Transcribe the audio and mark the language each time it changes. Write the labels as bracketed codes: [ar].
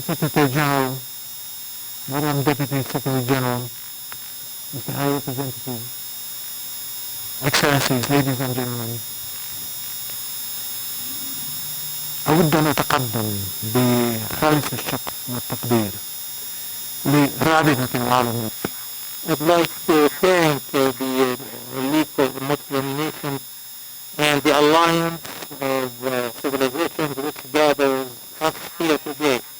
[en] Secretary General, Madam Deputy Secretary General, Mr. High Representative, Excellencies, ladies and gentlemen, [ar] أود أن أتقدم بخالص الشكر والتقدير لرابطة العالم. [en] I'd like to thank the League of Muslim Nations and the Alliance of Civilizations which gathers us here today.